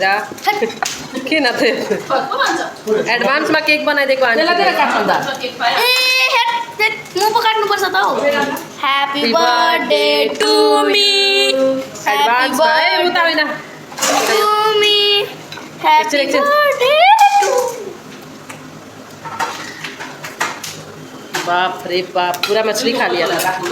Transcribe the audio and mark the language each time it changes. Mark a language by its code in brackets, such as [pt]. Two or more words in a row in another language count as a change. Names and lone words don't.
[ne] किन त एडभान्समा केक बनाइदिएको आन्टी। म पो काट्नुपर्छ त हौ। [en] happy birthday to me, [ne] एडभान्स है उता होइन [en] to me, happy birthday to. [hi] बाप रे बाप, पूरा मछली खा लिया था